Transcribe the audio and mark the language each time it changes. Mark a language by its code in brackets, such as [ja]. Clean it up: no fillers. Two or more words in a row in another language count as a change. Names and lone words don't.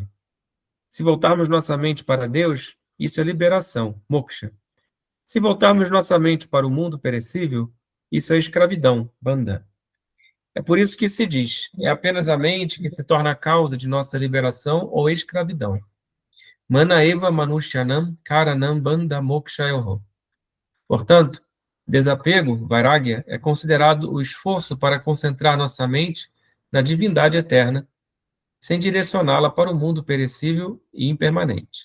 [pt] Se voltarmos nossa mente para Deus, isso é liberação, moksha. Se voltarmos nossa mente para o mundo perecível, isso é escravidão, bandha. É por isso que se diz, é apenas a mente que se torna a causa de nossa liberação ou escravidão. [sa] Mana eva manushyanam karanam bandha mokshayoho. [pt] Portanto, desapego, vairagya, é considerado o esforço para concentrar nossa mente na divindade eterna, sem direcioná-la para o mundo perecível e impermanente.